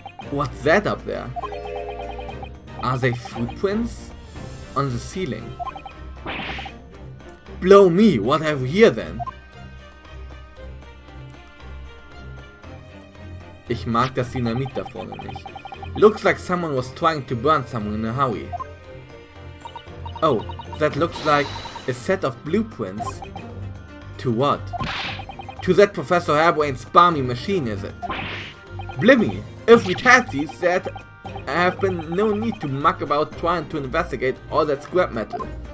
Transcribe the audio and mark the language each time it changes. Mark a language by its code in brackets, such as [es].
[en] What's that up there? Are they footprints? On the ceiling? Blow me, what have we here then? [de] Ich mag das Dynamit da vorne nicht. [en] Looks like someone was trying to burn someone in a hurry. Oh, that looks like a set of blueprints. To what? To that Professor Hairbrain's balmy machine, is it? Blimey, if we'd had these, there'd have been no need to muck about trying to investigate all that scrap metal.